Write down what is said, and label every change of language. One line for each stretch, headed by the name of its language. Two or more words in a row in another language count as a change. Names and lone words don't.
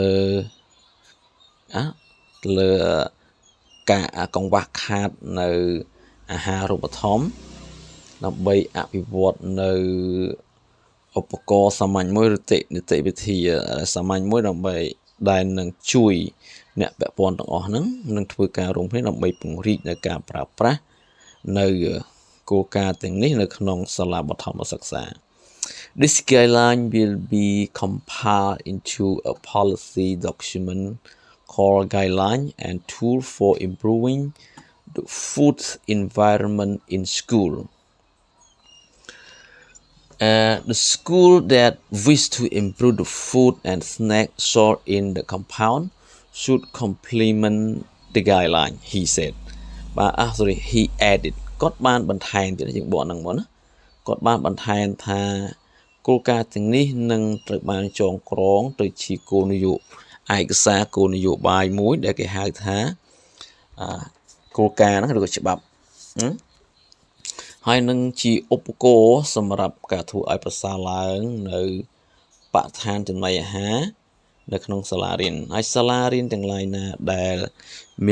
Khmer: លើការកង្វះខាតនៅអាហារូបត្ថម្ភដើម្បីអភិវឌ្ឍនៅឧបករណ៍សា មញ្ញមួយឬនីតិវិធីសាមញ្ញមួយដើម្បីដែលនឹងជួយអ្នកពាក់ព័ន្ធទាំងអស់ហ្នឹងនឹងធ្វើការរួមគ្នាដើម្បីពង្រីកនៅការប្រើប្រាស់នៅគោលការណ៍ទាំងនេះនៅក្នុងសាលាបឋមសិក្សា
English: This guideline will be compiled into a policy document called guideline and tool for improving the food environment in school. The school that wish to improve the food and snack sold in the compound should complement the guideline, he said. He added.
Khmer: គាត់បានបន្ថែមទៀតយើងបកហ្នឹងមកណាគាត់បានបន្ថែមថាគោលការណ៍ទាំងនេះនឹងត្រូវបានចងក្រងទៅជាគោលនយោបាយឯកសារគោលនយោបាយមួយដែលគេហៅថាគោលការណ៍ហ្នឹងឬក៏ច្បាប់ហើយនឹងជាឧបករណ៍សម្រាប់ការធ្វើឲ្យប្រសើរឡើងនៅបរិស្ថានចំណីអាហារនៅក្នុងសាលារៀនហើយសាលារៀនទាំងឡាយណាដែលមាន